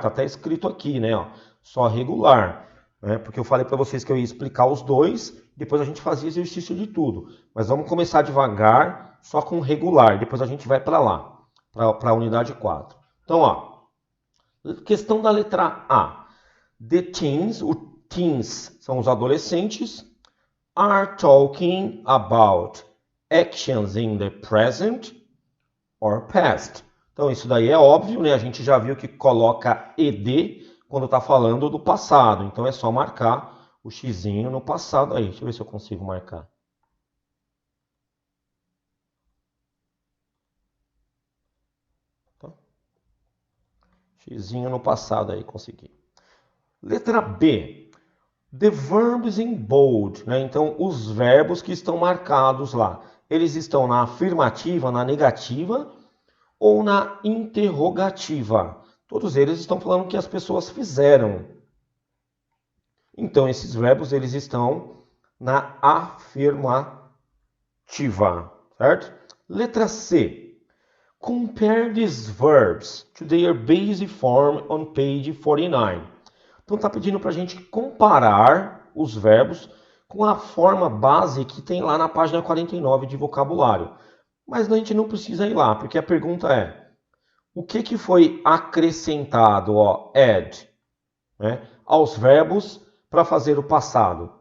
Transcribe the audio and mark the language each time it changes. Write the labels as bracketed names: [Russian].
[Portuguese] Tá até escrito aqui, né? Ó, só regular. Né? Porque eu falei para vocês que eu ia explicar os dois, depois a gente fazia exercício de tudo. Mas vamos começar devagar, só com regular. Depois a gente vai para lá, para a unidade 4. Então, ó, questão da letra A. [English] The teens, [Portuguese] o teens são os adolescentes, [English] are talking about actions in the present or past. [Portuguese] Então, isso daí é óbvio, né? A gente já viu que coloca ed quando está falando do passado. Então, é só marcar o xizinho no passado aí. Deixa eu ver se eu consigo marcar. Tá? Xizinho no passado aí, consegui. Letra B. [English] The verbs in bold, [Portuguese] né? Então, os verbos que estão marcados lá, eles estão na afirmativa, na negativa ou na interrogativa. Todos eles estão falando que as pessoas fizeram. Então, esses verbos, eles estão na afirmativa, certo? Letra C. [English] Compare these verbs to their basic form on page 49. [Portuguese] Então está pedindo para a gente comparar os verbos com a forma base que tem lá na página 49 de vocabulário. Mas a gente não precisa ir lá, porque a pergunta é, o que foi acrescentado, ó, add, né, aos verbos para fazer o passado?